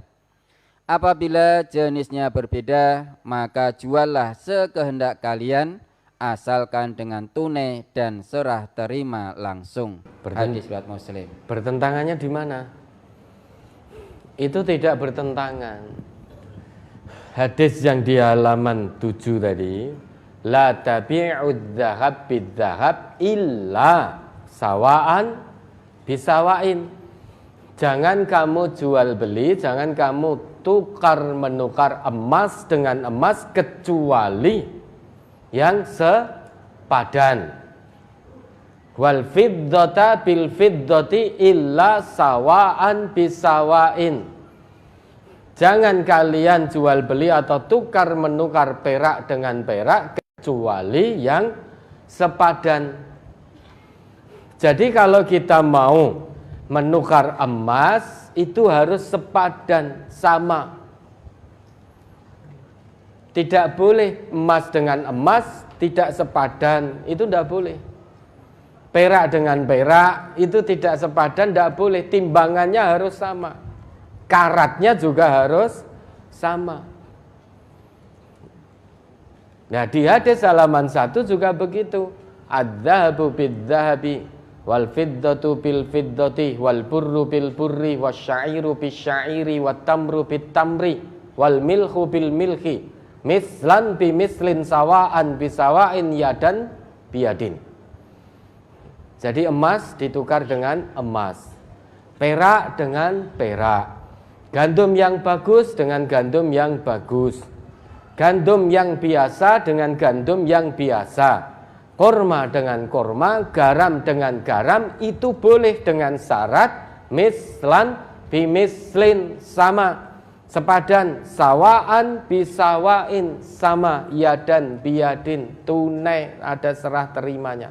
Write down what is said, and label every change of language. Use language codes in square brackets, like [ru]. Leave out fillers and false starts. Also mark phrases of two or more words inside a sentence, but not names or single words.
[id] Apabila jenisnya berbeda, maka juallah sekehendak kalian, asalkan dengan tunai dan serah terima langsung. Hadis riwayat Muslim. Bertentangannya di mana? Itu tidak bertentangan. Hadis yang di halaman 7 tadi, [ar] لا تبيعوا الذهب بالذهب إلا سواء بسواء. [id] Jangan kamu jual beli, jangan kamu tukar menukar emas dengan emas kecuali yang sepadan. [ar] والفضة بالفضة إلا سواء بسواء. [id] Jangan kalian jual beli atau tukar menukar perak dengan perak kecuali yang sepadan. Jadi kalau kita mau menukar emas itu harus sepadan, sama. Tidak boleh emas dengan emas tidak sepadan, itu tidak boleh. Perak dengan perak itu tidak sepadan, tidak boleh. Timbangannya harus sama, karatnya juga harus sama. Nah di hadis halaman 1 juga begitu. [ar] الذهب بالذهب والفضة بالفضة والبر بالبر والشعير بالشعير والتمر بالتمر والملح بالملح مثلا بمثل سواء بسواء يدا بيد. [id] Jadi emas ditukar dengan emas, perak dengan perak, gandum yang bagus dengan gandum yang bagus, gandum yang biasa dengan gandum yang biasa, kurma dengan kurma, garam dengan garam, itu boleh dengan syarat [ar] مثلا بمثل, [id] sama, sepadan, [ar] سواء بسواء, [id] sama, [ar] يدا بيد, [id] tunai, ada serah terimanya.